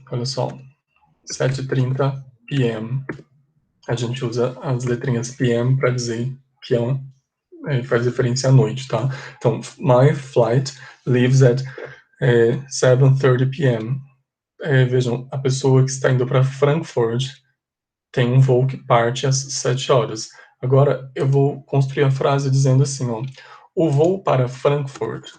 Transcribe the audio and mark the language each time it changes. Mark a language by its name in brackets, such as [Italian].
[Portuguese] Olha só, 7h30 p.m. A gente usa as letrinhas p.m. para dizer que faz referência à noite, tá? Então, [English] my flight leaves at 7:30 p.m. [Portuguese] Vejam, a pessoa que está indo para Frankfurt tem um voo que parte às 7 horas. Agora, eu vou construir a frase dizendo assim, ó, o voo para Frankfurt.